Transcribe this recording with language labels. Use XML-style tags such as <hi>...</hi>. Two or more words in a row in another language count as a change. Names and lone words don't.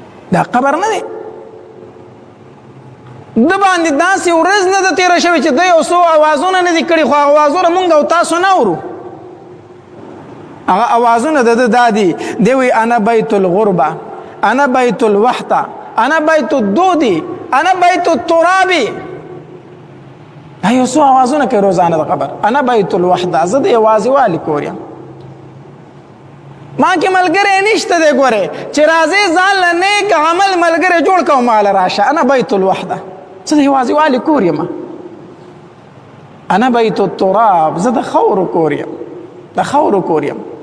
<ps>دا قبر نه دی. د باندې داسې ورځ نه ده تېره شوې چې د یو څو اوازونه نه دي کړي، خو اوازونه مونږ او تاسو نه اورو. هغه اوازونه د ده دا دي، دی وایي</ps> <ar>انا بیت الغربه، انا بیت الوحده، انا بیت الدودي، انا بیت الترابي.</ar> <ps>دا یو څو اوازونه کوي روزانه د قبر.</ps> <ar>انا بیت الوحده،</ar> <ps>زه د یوازې والي کور یم، ما کې ملګری نشته دی. ګورې چې راځې ځان له نیک عمل ملګری جوړ کړه ما له راشه.</ps> <ar>انا بیت الوحده،</ar> <ps>زه د یوازې والي کور یم.</ps> <ar>انا بیت التراب،</ar> <ps>زه د خاورو کور یم، د خاورو کور یم.</ps>